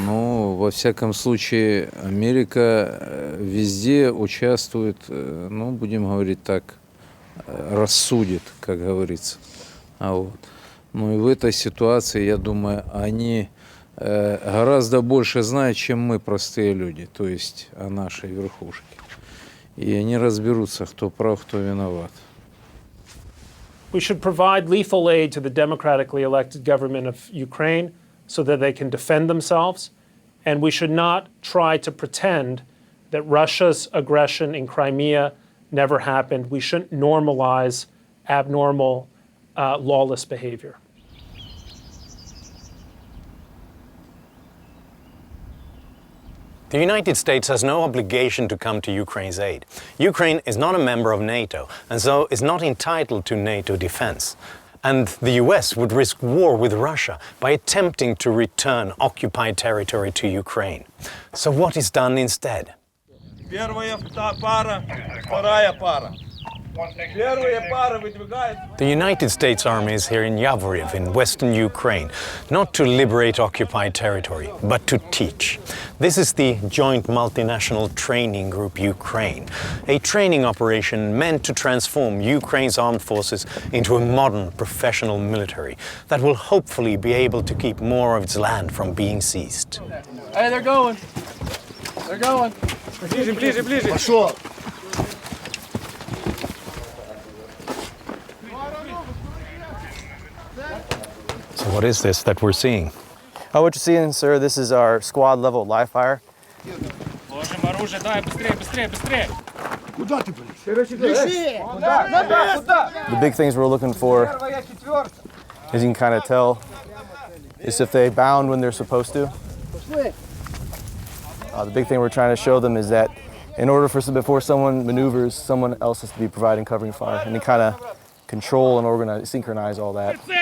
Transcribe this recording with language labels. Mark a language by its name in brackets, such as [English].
[Russian] Ну, во всяком случае, Америка везде участвует, ну, будем говорить так, рассудит, как говорится. Вот. Ну и в этой ситуации, я думаю, они гораздо больше знают, чем мы, простые люди, то есть о нашей верхушке. И они разберутся, кто прав, кто виноват. [English] We should provide lethal aid to the democratically elected government of Ukraine so that they can defend themselves, and we should not try to pretend that Russia's aggression in Crimea never happened. We shouldn't normalize abnormal, lawless behavior. The United States has no obligation to come to Ukraine's aid. Ukraine is not a member of NATO, and so is not entitled to NATO defense. And the US would risk war with Russia by attempting to return occupied territory to Ukraine. So what is done instead? [Russian] Первая пара, вторая пара. [English] The United States Army is here in Yavoriv in western Ukraine, not to liberate occupied territory, but to teach. This is the Joint Multinational Training Group Ukraine, a training operation meant to transform Ukraine's armed forces into a modern professional military that will hopefully be able to keep more of its land from being seized. Hey, they're going. They're going. [Russian] Ближе, ближе, ближе. Пошел. [English] So what is this that we're seeing? What you're seeing, sir, this is our squad level live fire. [Russian] Ложим оружие, дай, быстрее, быстрее, быстрее. Куда ты, [English] The big things we're looking for, as you can kind of tell, is if they bound when they're supposed to. The big thing we're trying to show them is that in order for before someone maneuvers, someone else has to be providing covering fire, and they kind of control and organize, synchronize all that.